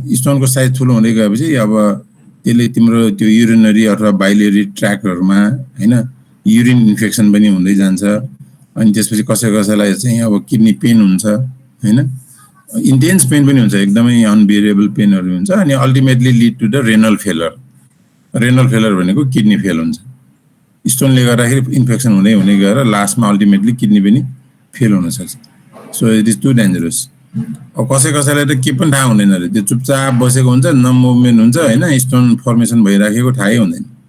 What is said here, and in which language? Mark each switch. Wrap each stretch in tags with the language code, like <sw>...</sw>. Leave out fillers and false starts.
<ne>स्टोनको size ठुलो हुँदै गएपछि अब त्यसले तिम्रो त्यो युरिनरी अथवा बाइलेरी ट्र्याकहरूमा हैन युरिन इन्फेक्सन पनि हुँदै जान्छ। अनि त्यसपछि कसैलाई चाहिँ अब किडनी पेन हुन्छ हैन, इन्टेन्स पेन पनि हुन्छ, एकदमै अनबियरेबल पेनहरू हुन्छ।</ne> <en>अनि ultimately lead to the renal failure.</en> <ne>Renal failure भनेको किडनी फेल हुन्छ। स्टोनले गर्दाखेरि इन्फेक्सन हुँदै गएर लास्टमा अल्टिमेटली किडनी पनि फेल हुन सक्छ।</ne> <en>So it is too dangerous.</en> <ne>अब कसैलाई त के पनि थाहा हुँदैन रे, त्यो चुपचाप बसेको हुन्छ, न मुभमेन्ट हुन्छ हैन, स्टोन फर्मेसन भइराखेको थाहै हुँदैन।</ne>